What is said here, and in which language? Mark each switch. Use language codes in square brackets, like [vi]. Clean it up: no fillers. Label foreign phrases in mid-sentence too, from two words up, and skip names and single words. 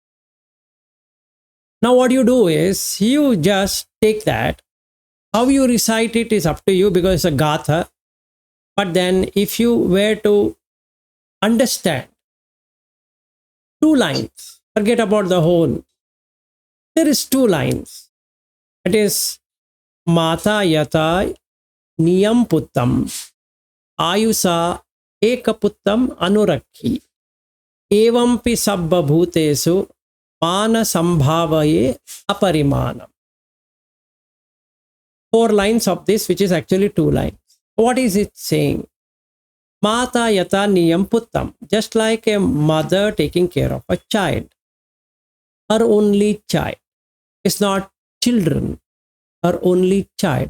[en] Now what you do is, you just take that. How you recite it is up to you because it's a gatha. But then if you were to understand 2 lines, forget about the whole. There is 2 lines. It is [pi] Mata Yata Niyam Puttam Ayusa Ekaputtam Anurakhi Evampi Sabba Bhutesu Mana Sambhavaye Aparimanam. [en] 4 lines of this, which is actually 2 lines. What is it saying? [pi] Mata Yata Niyam Puttam, [en] just like a mother taking care of a child, her only child. It's not children, her only child.